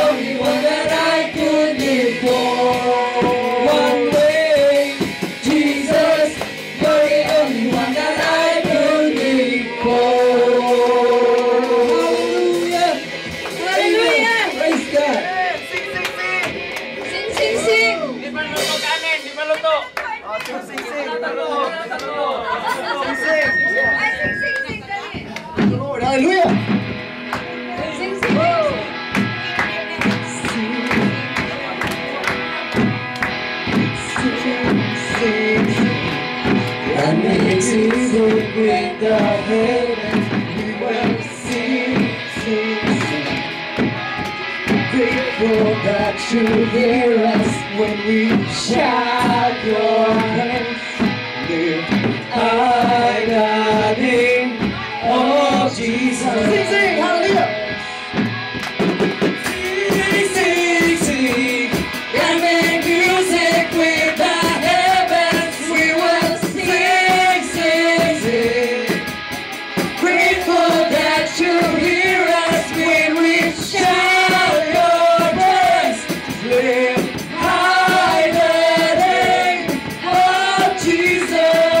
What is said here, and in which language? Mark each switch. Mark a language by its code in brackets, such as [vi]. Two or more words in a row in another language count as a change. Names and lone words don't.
[en] one that I could live for. One way, Jesus, you're the only one that I could live for. Hallelujah! Hallelujah! Praise God! Sing, sing, sing! [tl] Di ba luto kanin? Di ba luto? Ay, [en] sing, sing, sing, dali. Hallelujah! Sing, sing. And makes music with the heavens, we will sing, sing, sing. Grateful that you hear us when we shout your hands. Lift high the name of Jesus. Sing, sing, hallelujah. Sing, sing, sing, and make music with the heavens. We will sing, sing, sing. Grateful that you hear us when we shout your praise. Lift high the name of Jesus.